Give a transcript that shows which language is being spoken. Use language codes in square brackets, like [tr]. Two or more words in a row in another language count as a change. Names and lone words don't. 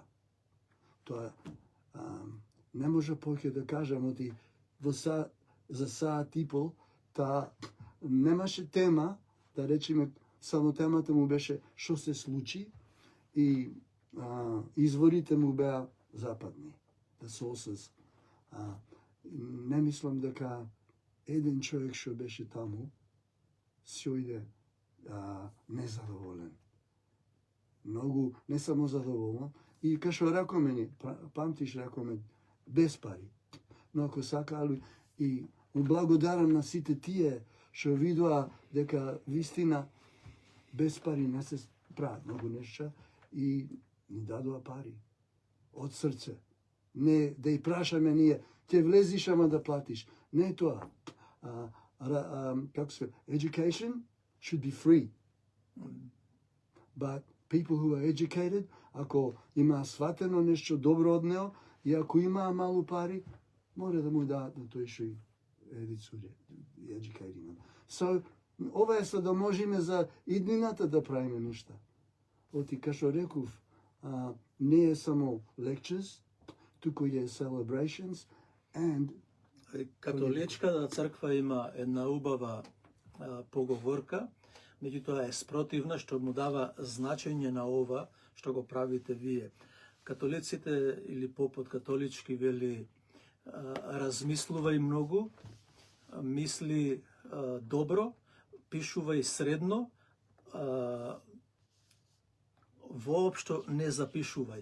[mk] Тоа не може повеќе да кажам, оти за саат и пол, та немаше тема, да речеме, само темата му беше што се случи и изворите му беа западни, [en] the sources. [mk] Не мислам дека еден човек што беше таму си ојде незадоволен. Многу, не само задоволен, и кај што рекоме ни, памтиш рекоме, без пари. Но ако сакалу, и му благодарам на сите тие што видоа дека вистина без пари не се прават многу нешта и ни дадоа пари. Од срце. Не да и прашаме ние, ќе влезиш ама да платиш. Не тоа. Како се, [en] education should be free. But people who are educated, [mk] ако има сватено нешто добро од него, и ако има малу пари, мора да му дадат на тој што едицуре, [en] educating. So, [mk] ова е за да можеме за иднината да правиме нешта. Оти, кај што реков, не е само lectures, туку е [en] celebrations, and [mk] Католичката црква има една убава поговорка, меѓутоа е спротивна, што му дава значење на ова што го правите вие. Католиците или попот католички вели размислувај многу, мисли добро, пишувај средно, воопшто не запишувај.